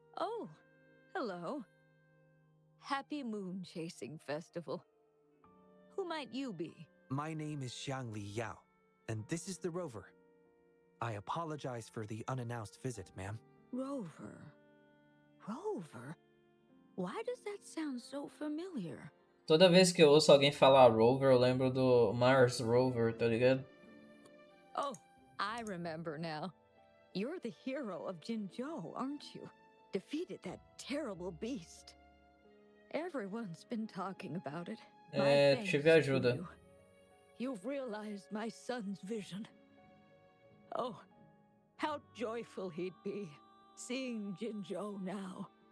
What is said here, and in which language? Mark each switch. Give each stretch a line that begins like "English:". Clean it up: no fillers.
English: Oh, hello. Happy Moon Chasing Festival. Who might you be? My name is Xiangli Yao, and this is the Rover. I apologize for the unannounced visit, ma'am. Rover. Rover? Why does that sound so familiar?
Portuguese: Toda vez que eu ouço alguém falar Rover, eu lembro do Mars Rover, tá ligado?
English: Oh, I remember now. You're the hero of Jinzhou, aren't you? Defeated that terrible beast. Everyone's been talking about it.
Portuguese: Tive ajuda.
English: You've realized my son's vision. Oh, how joyful he'd be, seeing Jinzhou now.